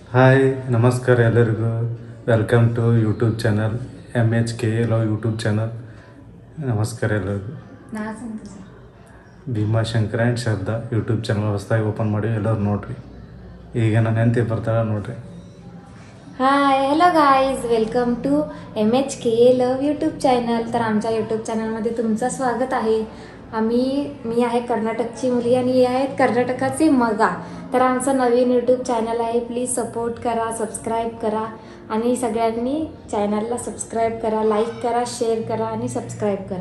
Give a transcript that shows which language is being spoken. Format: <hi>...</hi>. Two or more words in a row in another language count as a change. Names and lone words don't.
<en>ಹಾಯ್</en> <kn>ನಮಸ್ಕಾರ ಎಲ್ಲರಿಗೂ</kn> <en>welcome to YouTube channel MHK Love YouTube channel.</en> <kn>ನಮಸ್ಕಾರ ಎಲ್ಲರಿಗೂ. ಭೀಮಾಶಂಕರ ಆ್ಯಂಡ್ ಶ್ರದ್ಧಾ</kn> <en>YouTube channel</en> <kn>ಹೊಸದಾಗಿ ಓಪನ್ ಮಾಡಿ ಎಲ್ಲರೂ ನೋಡ್ರಿ. ಈಗ ನನ್ನ ಹೆಂಡತಿ ಬರ್ತಾಳೆ ನೋಡ್ರಿ.</kn> <en>hi hello guys, welcome to MHK Love YouTube channel.</en> <mr>तर आमच्या</mr> <en>YouTube channelमध्ये</en> <mr>तुमचं स्वागत आहे. मी आहे कर्नाटकची मुली आणि हे आहेत कर्नाटकाचे मगा. तर आमचं नवीन</mr> <en>YouTube channel</en> <mr>आहे.</mr> <en>please support</en> <mr>करा, सबस्क्राईब करा आणि सगळ्यांनी चॅनलला सबस्क्राईब करा, लाईक करा, शेअर करा आणि सबस्क्राईब करा.</mr>